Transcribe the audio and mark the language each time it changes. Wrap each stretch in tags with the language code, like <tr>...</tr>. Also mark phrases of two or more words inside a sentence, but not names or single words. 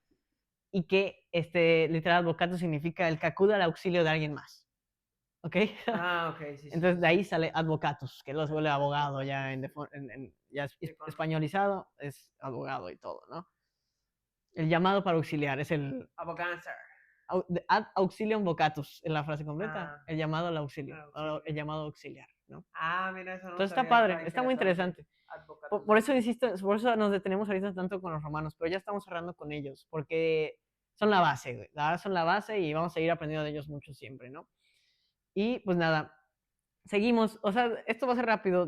<es>Y que, literal, advocato significa el que acude al auxilio de alguien más. ¿Ok? Ok, sí. Entonces, de ahí sale advocatus, que los vuelve abogado ya, ya españolizado, es abogado y todo, ¿no? El llamado para auxiliar es el... Aboganza.</es> <la>Ad auxilium vocatus</la> <es>en la frase completa, el llamado al auxilio, el llamado auxiliar, ¿no? Mira, eso no. Entonces está padre, está muy interesante. Por eso insisto, por eso nos detenemos ahorita tanto con los romanos, pero ya estamos cerrando con ellos, porque son la base, güey. La verdad son la base y vamos a seguir aprendiendo de ellos mucho siempre, ¿no? Y pues nada, seguimos, o sea, esto va a ser rápido.</es>